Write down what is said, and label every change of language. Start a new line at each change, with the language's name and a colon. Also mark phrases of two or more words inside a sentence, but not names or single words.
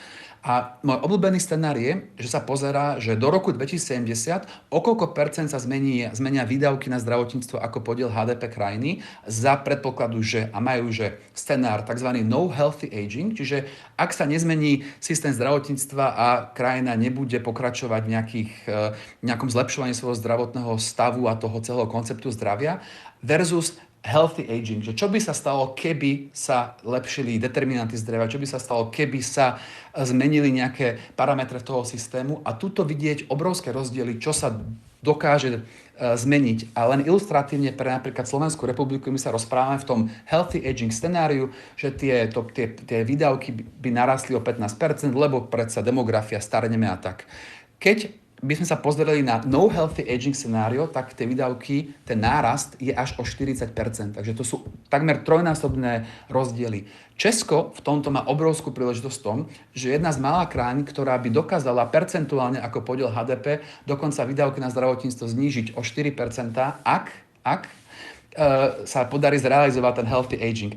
Slovak: A môj obľúbený scenár je, že sa pozerá, že do roku 2070 o koľko percent sa zmenia výdavky na zdravotníctvo ako podiel HDP krajiny za predpokladu, že a majú že scenár tzv.
English: No healthy aging,
Slovak: čiže ak sa nezmení systém zdravotníctva a krajina nebude pokračovať v nejakom zlepšovaní svojho zdravotného stavu a toho celého konceptu zdravia versus
English: healthy aging,
Slovak: že čo by sa stalo, keby sa lepšili determinanty zdravia, čo by sa stalo, keby sa zmenili nejaké parametre toho systému a tuto vidieť obrovské rozdiely, čo sa dokáže zmeniť. A len ilustratívne pre napríklad Slovenskú republiku my sa rozprávame v tom
English: healthy aging
Slovak: scenáriu, že tie výdavky by narastli o 15%, lebo predsa demografia, starneme a tak. Keď by sme sa pozreli na
English: no healthy aging scenario,
Slovak: tak tie výdavky, ten nárast je až o 40%. Takže to sú takmer trojnásobné rozdiely. Česko v tomto má obrovskú príležitosť v tom, že jedna z mála krajín, ktorá by dokázala percentuálne ako podiel HDP dokonca výdavky na zdravotníctvo znížiť o 4%, ak sa podarí zrealizovať ten
English: healthy aging.